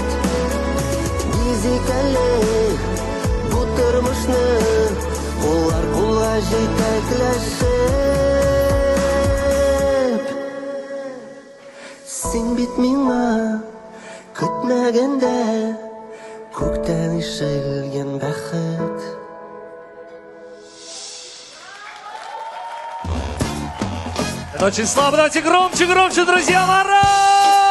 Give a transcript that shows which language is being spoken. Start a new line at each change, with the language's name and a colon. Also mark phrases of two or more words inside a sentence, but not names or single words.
Tatar: Гизикәле бу тормышны куллар кулга җитәкләшеп. Син бит миңа көтмәгәндә күктән ишелгән бәхет.
Russian: Это очень слабо, давайте громче, громче, друзья, мороз!